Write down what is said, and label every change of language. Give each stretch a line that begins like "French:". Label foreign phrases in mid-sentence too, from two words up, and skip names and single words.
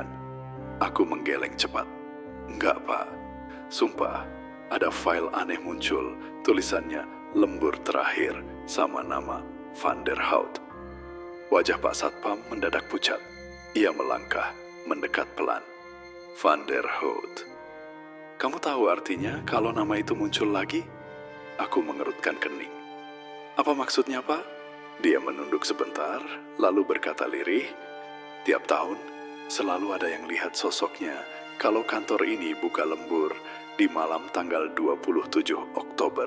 Indonesian: Aku menggeleng cepat. Nggak, Pak. Sumpah, ada file aneh muncul. Tulisannya lembur terakhir sama nama Van der Hout. Wajah Pak Satpam mendadak pucat. Ia melangkah, mendekat pelan. Van der Hout. Kamu tahu artinya kalau nama itu muncul lagi? Aku mengerutkan kening. Apa maksudnya, Pak? Dia menunduk sebentar, lalu berkata lirih, tiap tahun selalu ada yang lihat sosoknya kalau kantor ini buka lembur di malam tanggal 27 Oktober.